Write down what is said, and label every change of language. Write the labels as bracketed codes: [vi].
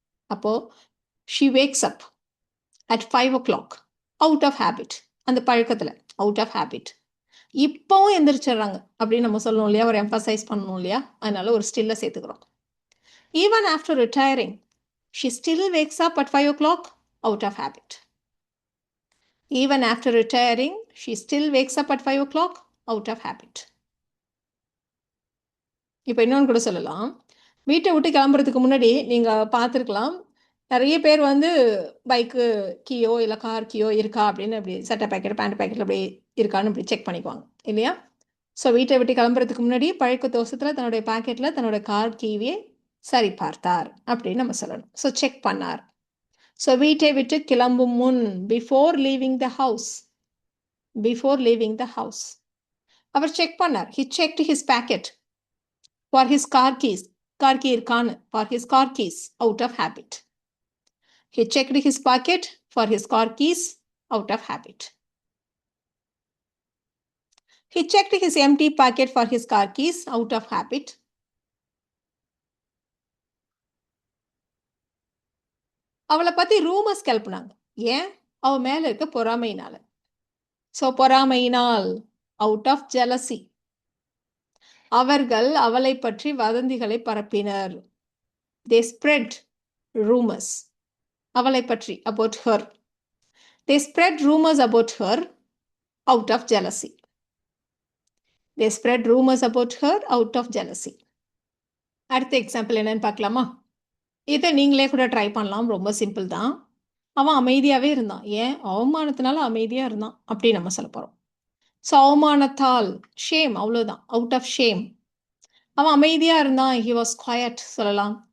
[ta] அப்போது [en] She wakes up at 5 o'clock out of habit. [ta] அந்த பழக்கத்தில் [en] Out of habit. [ta] இப்போவும் எந்திரிச்சிடுறாங்க அப்படின்னு நம்ம சொல்லணும் இல்லையா, ஒரு எம்பசைஸ் பண்ணணும் இல்லையா, அதனால ஒரு ஸ்டில்லை சேர்த்துக்கிறோம். [en] Even after retiring she still wakes up at 5 o'clock out of habit. Even after retiring, she still wakes up at 5 o'clock out of habit. [ta] இப்போ இன்னொன்று கூட சொல்லலாம். வீட்டை விட்டு கிளம்புறதுக்கு முன்னாடி நீங்கள் பார்த்துருக்கலாம், நிறைய பேர் வந்து பைக்கு கீயோ இல்லை கார் கீயோ இருக்கா அப்படின்னு அப்படி சட்டை பேக்கெட், பேண்ட் பேக்கெட்டில் அப்படி இருக்கான்னு இப்படி செக் பண்ணிக்குவாங்க இல்லையா. ஸோ வீட்டை விட்டு கிளம்புறதுக்கு முன்னாடி பழக்க தோஷத்தில் தன்னுடைய பேக்கெட்டில் தன்னோட கார் கீவே சரி பார்த்தார் அப்படின்னு நம்ம சொல்லணும். ஸோ செக் பண்ணார். ஸோ வீட்டை விட்டு கிளம்பும் முன், [en] Before leaving the house, before leaving the house அவர் check பண்ணார். He checked his packet for his car keys, [ta] car key இருக்கான்னு, [en] For his car keys out of habit. He checked his pocket for his car keys out of habit. He checked his empty packet for his car keys out of habit. [ta] அவளை பற்றி rumours கிளப்புனாங்க. ஏன்? அவ மேலே இருக்க பொறாமையினால. So பொறாமையினால், [en] out of jealousy, [ta] அவர்கள் அவளை பற்றி வதந்திகளை பரப்பினர். [en] They spread rumors [ta] அவளை பற்றி, [en] about her. They spread rumors about her out of jealousy. They spread rumors about her out of jealousy. [ta] அடுத்த எக்ஸாம்பிள் என்னன்னு பார்க்கலாமா? இதை நீங்களே கூட ட்ரை பண்ணலாம், ரொம்ப சிம்பிள் தான். அவன் அமைதியாகவே இருந்தான். ஏன்? அவமானத்தினால அமைதியாக இருந்தான் அப்படி நம்ம சொல்ல போகிறோம். ஸோ அவமானத்தால், ஷேம், அவ்வளோதான், [en] Out of shame. [ta] அவன் அமைதியாக இருந்தான், ஹி வாஸ் குவயட் சொல்லலாம்.